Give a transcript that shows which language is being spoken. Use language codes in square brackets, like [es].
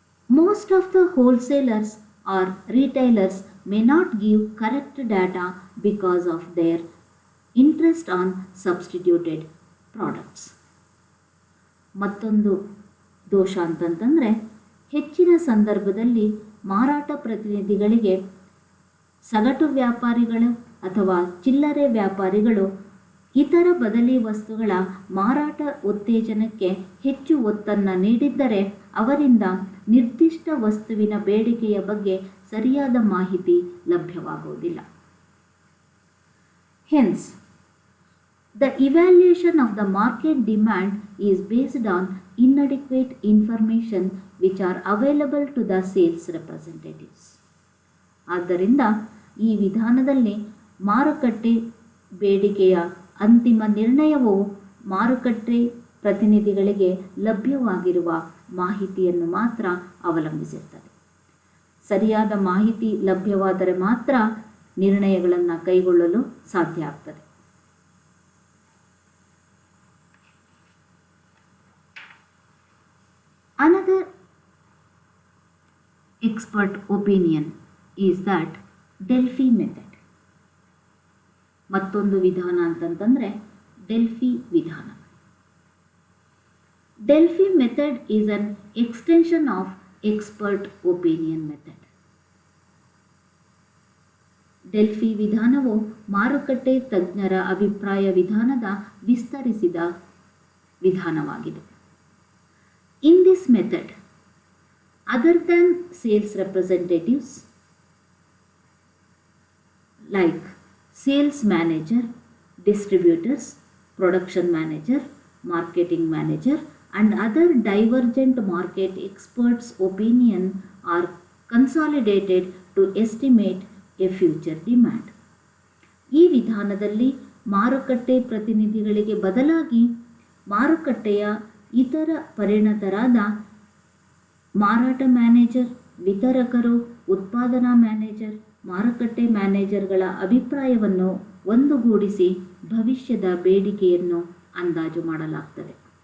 [en] Most of the wholesalers or retailers may not give correct data because of their interest on substituted products. [kn] ಮತ್ತೊಂದು ದೋಷ ಅಂತಂತಂದರೆ ಹೆಚ್ಚಿನ ಸಂದರ್ಭದಲ್ಲಿ ಮಾರಾಟ ಪ್ರತಿನಿಧಿಗಳಿಗೆ ಸಗಟು ವ್ಯಾಪಾರಿಗಳು ಅಥವಾ ಚಿಲ್ಲರೆ ವ್ಯಾಪಾರಿಗಳು ಇತರ ಬದಲಿ ವಸ್ತುಗಳ ಮಾರಾಟ ಉತ್ತೇಜನಕ್ಕೆ ಹೆಚ್ಚು ಒತ್ತನ್ನು ನೀಡಿದ್ದರೆ ಅವರಿಂದ ನಿರ್ದಿಷ್ಟ ವಸ್ತುವಿನ ಬೇಡಿಕೆಯ ಬಗ್ಗೆ ಸರಿಯಾದ ಮಾಹಿತಿ ಲಭ್ಯವಾಗುವುದಿಲ್ಲ. [en] Hence, the evaluation of the market demand is based on inadequate information which are available to the sales representatives. [kn] ಆದ್ದರಿಂದ ಈ ವಿಧಾನದಲ್ಲಿ ಮಾರುಕಟ್ಟೆ ಬೇಡಿಕೆಯ ಅಂತಿಮ ನಿರ್ಣಯವು ಮಾರುಕಟ್ಟೆ ಪ್ರತಿನಿಧಿಗಳಿಗೆ ಲಭ್ಯವಾಗಿರುವ ಮಾಹಿತಿಯನ್ನು ಮಾತ್ರ ಅವಲಂಬಿಸಿರುತ್ತದೆ. ಸರಿಯಾದ ಮಾಹಿತಿ ಲಭ್ಯವಾದರೆ ಮಾತ್ರ ನಿರ್ಣಯಗಳನ್ನು ಕೈಗೊಳ್ಳಲು ಸಾಧ್ಯ ಆಗ್ತದೆ. [en] Another expert opinion is that Delphi method. [kn] ಮತ್ತೊಂದು ವಿಧಾನ ಅಂತಂತಂದರೆ ಡೆಲ್ಫಿ ವಿಧಾನ. [en] Delphi method is an extension of expert opinion method. [kn] Delphi ವಿಧಾನವು ಮಾರುಕಟ್ಟೆ ತಜ್ಞರ ಅಭಿಪ್ರಾಯ ವಿಧಾನದ ವಿಸ್ತರಿಸಿದ ವಿಧಾನವಾಗಿದೆ. [en] In this method, other than sales representatives like sales manager, distributors, production manager, marketing manager and other divergent market experts' opinion are consolidated to estimate a future demand. [kn] ಈ ವಿಧಾನದಲ್ಲಿ ಮಾರುಕಟ್ಟೆ ಪ್ರತಿನಿಧಿಗಳಿಗೆ ಬದಲಾಗಿ ಮಾರುಕಟ್ಟೆಯ ಇತರ ಪರಿಣತರಾದ ಮಾರಾಟ ಮ್ಯಾನೇಜರ್, ವಿತರಕರು, ಉತ್ಪಾದನಾ ಮ್ಯಾನೇಜರ್, ಮಾರುಕಟ್ಟೆ ಮ್ಯಾನೇಜರ್ಗಳ ಅಭಿಪ್ರಾಯವನ್ನು ಒಂದುಗೂಡಿಸಿ ಭವಿಷ್ಯದ ಬೇಡಿಕೆಯನ್ನು ಅಂದಾಜು ಮಾಡಲಾಗುತ್ತದೆ.